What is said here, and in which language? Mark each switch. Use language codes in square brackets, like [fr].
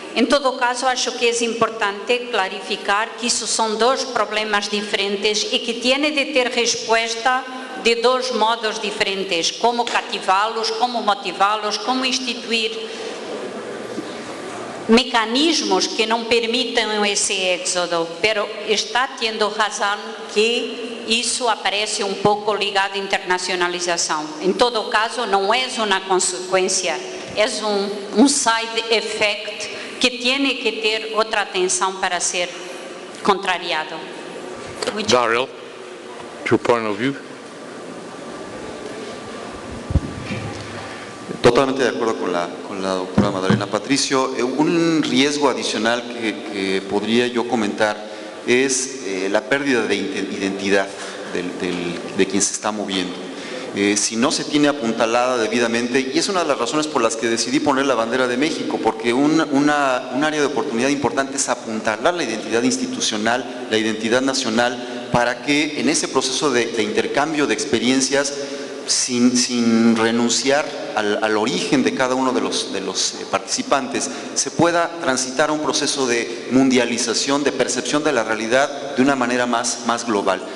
[pt] Em todo caso, acho que é importante clarificar que isso são 2 problemas diferentes e que tem de ter resposta de 2 modos diferentes, como cativá-los, como motivá-los, como instituir mecanismos que não permitam esse êxodo, [es] pero [pt] está tendo razão que isso aparece um pouco ligado à internacionalização. Em todo caso, não é uma consequência, é um [en] side effect [pt] que tem que ter outra atenção para ser contrariado. [en] Darrell, your point of view. [es] Totalmente de acuerdo con la doctora Madalena. Patricio, un riesgo adicional que podría yo comentar es la pérdida de identidad de quien se está moviendo. Si no se tiene apuntalada debidamente, y es una de las razones por las que decidí poner la bandera de México, porque un área de oportunidad importante es apuntalar la identidad institucional, la identidad nacional, para que en ese proceso de intercambio de experiencias, sin renunciar al origen de cada uno de los participantes, se pueda transitar a un proceso de mundialización, de percepción de la realidad de una manera más global.